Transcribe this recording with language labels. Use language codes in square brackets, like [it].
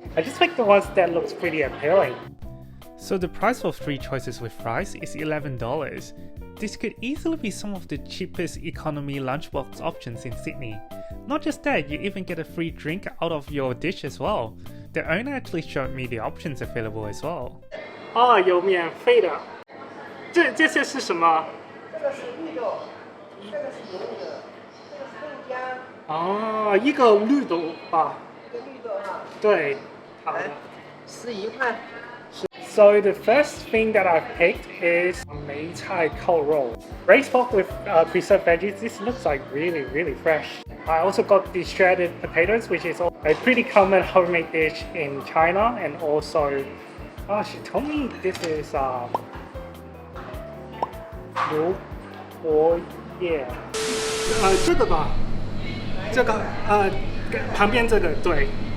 [en] I just picked the ones that looks pretty appealing. So the price for 3 choices with fries is $11. This could easily be some of the cheapest economy lunchbox options in Sydney. Not just that, you even get a free drink out of your dish as well. The owner actually showed me the options available as well. [zh] 有免费的。这些是什么？这个是绿豆，这个是油的，这个是豆浆。一个绿豆吧。一个绿豆哈。对，好的。11块。 [en] So the first thing that I've picked is Medan Ciak cold roll. Braised pork with preserved veggies. This looks like really fresh. I also got the shredded potatoes, which is a pretty common homemade dish in China, and also, she told me this is 牛柏叶。 [zh] 这个吧，这个旁边这个对。